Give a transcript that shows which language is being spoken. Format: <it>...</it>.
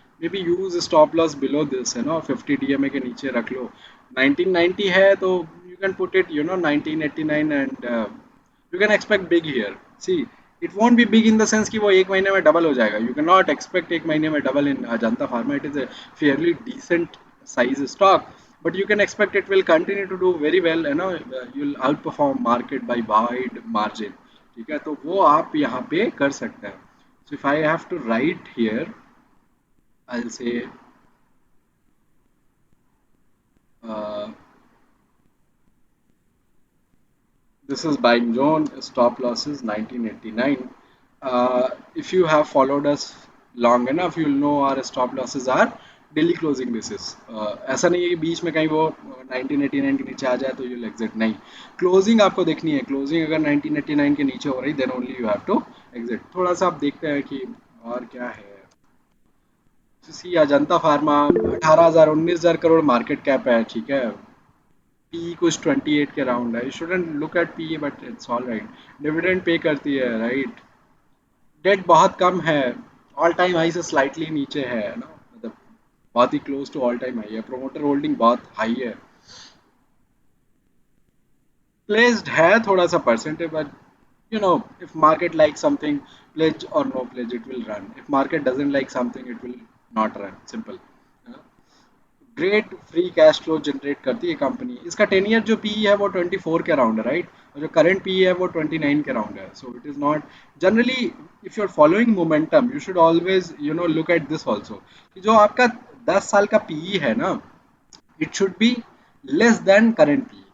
<en>maybe use stop loss below this, है ना,</en> <hi>50 DMA के नीचे रख लो।</hi> <en>1990 है तो you can put it 1989 and you can expect big here. See, it won't be big in the sense</en> <hi>कि वो एक महीने में डबल हो जाएगा।</hi> <en>You can not expect एक महीने में double in Ajanta pharma. It is a fairly decent size stock, but you can expect it will continue to do very well, you know, you'll outperform market by wide margin।</en> <hi>ठीक है, तो वो आप यहाँ पे कर सकते हैं।</hi> <en>so if I have to write here, I'll say uh, this is buying zone, stop losses 1989। If you have followed us long enough, you'll know our stop losses are daily closing basis.</en> <hi>ऐसा नहीं है कि बीच में कहीं वो 1989 के नीचे आ जाए तो यूल एग्जिट, नहीं। क्लोजिंग आपको देखनी है, क्लोजिंग अगर 1989 के नीचे हो रही</hi> <en>Then only you have to exit.</en> <hi>थोड़ा सा आप देखते हैं कि और क्या है। सी Ajanta pharma 18,000 19,000 crore market cap है, ठीक है। पी कुछ 28 के राउंड है।</hi> <en>You shouldn't look at P, but it's all right.</en> <hi>Dividend pay करती है, राइट। डेट बहुत कम है, ऑल टाइम हाई से स्लाइटली नीचे है ना, मतलब बहुत ही close to all time high है। प्रोमोटर होल्डिंग बहुत हाई है। प्लेस्ड है थोड़ा सा percentage,</hi> <en>But if market likes something, pledge or no pledge, it will run. If market doesn't like something, it will not run, simple।</en> <hi>Great free cash flow generate करती है company. इसका 10 year जो P है वो 24 के around है, right. और जो करंट पी है वो 29 के अराउंड है।</hi> <en>So it is not generally, if you are following momentum, you should always look at this also, कि जो आपका 10 साल का P है ना, it should be less than current P.</en>